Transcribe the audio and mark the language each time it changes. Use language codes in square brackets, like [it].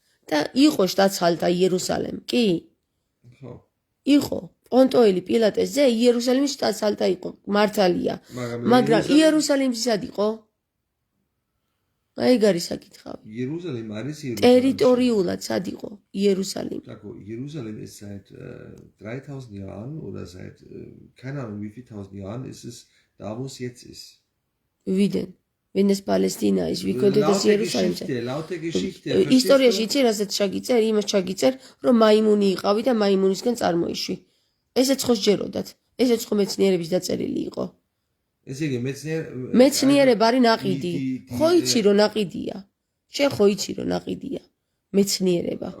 [ka] და იყო შტატჰალტა იერუსალემ, კი? ხო. იყო. პონტოელი პილატეს ძე იერუსალიმის შტატჰალტა იყო, მართალია. მაგრამ იერუსალიმი სად იყო? აი ეგ არის საკითხავი. Jerusalem არის ტერიტორიულად სად იყო იერუსალიმი? [de] Jerusalem ist seit 3000 Jahren oder seit keine Ahnung wie viel tausend Jahren ist es da wo es jetzt ist. Widen. Wenn es Palästina ist, wie könnte das Jerusalem sein? Laut der Geschichte. [ka] ისტორიაში იცი რასაც ჩაგიწერ, იმას ჩაგიწერ, რომ მაიმუნი იყავი და მაიმუნისგან წარმოიშვი. ესეც ხო სჯეროდათ. ესეც ხო მეცნიერების დაწერილი იყო. ესე იგი მეცნიერება არის ნაყიდი. ხო იცი რომ ნაყიდია. შენ ხო იცი რომ ნაყიდია. მეცნიერება.